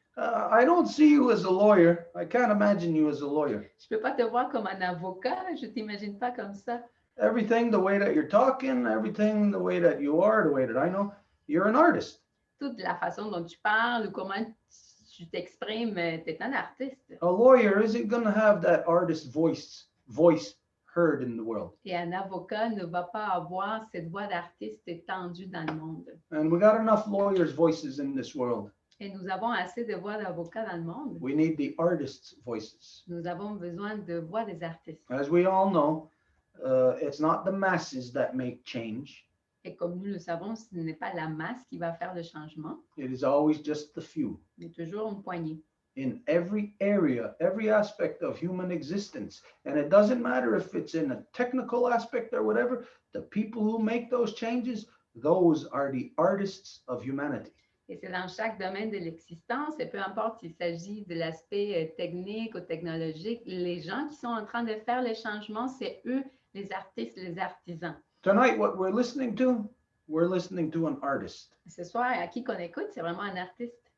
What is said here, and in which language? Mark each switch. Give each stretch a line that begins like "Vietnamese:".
English: I don't see you as a lawyer. I can't imagine you as a lawyer.
French: Je ne peux pas te voir comme un avocat, je ne t'imagine pas comme ça.
English: Everything, the way that you're talking, everything, the way that you are, the way that I know, you're an artist.
French: Toute la façon dont tu parles ou comment tu t'exprimes, tu es un artiste.
English: A lawyer isn't going to have that artist voice heard in the world.
French: Et un avocat ne va pas avoir cette voix d'artiste étendue dans le monde.
English: And we got enough lawyers' voices in this world.
French: Et nous avons assez de voix d'avocats dans le monde.
English: We need the artists' voices.
French: Nous avons besoin de voix des artistes.
English: As we all know, it's not the masses that make change.
French: Et comme nous le savons, ce n'est pas la masse qui va faire le changement,
English: It is always just the few.
French: mais toujours une poignée.
English: In every area, every aspect of human existence. And it doesn't matter if it's in a technical aspect or whatever, the people who make those changes, those are the artists of humanity.
French: Et c'est dans chaque domaine de l'existence, et peu importe s'il s'agit de l'aspect technique ou technologique, les gens qui sont en train de faire les changements, c'est eux, les artistes, les artisans.
English: Tonight, what we're listening to an artist.
French: Ce soir, à qui qu'on écoute, c'est vraiment un artiste.